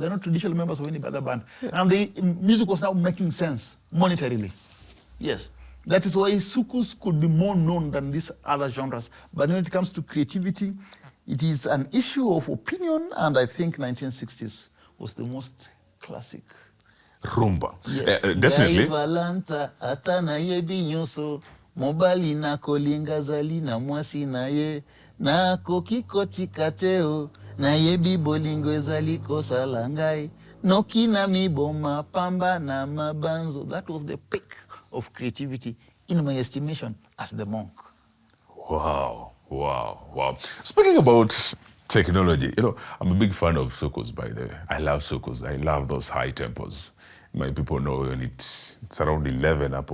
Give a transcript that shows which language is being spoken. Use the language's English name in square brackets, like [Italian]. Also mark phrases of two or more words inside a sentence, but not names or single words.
[English] They're not traditional members of any other band. And the music was now making sense monetarily. Yes. That is why soukous could be more known than these other genres. But when it comes to creativity, it is an issue of opinion, and I think 1960s was the most classic. Rumba. Yes. Definitely. [Lingala] Mobali na kolinga zali na mwasi na ye na kokikoti kateo na yebi bolingo ezali kosalangai noki na miboma pamba na mabanzo. [English] That was the peak of creativity in my estimation as the monk. Wow, wow, wow. Speaking about technology, I'm a big fan of soukous, by the way. I love soukous. I love those high tempos. My people know when it's around 11 up.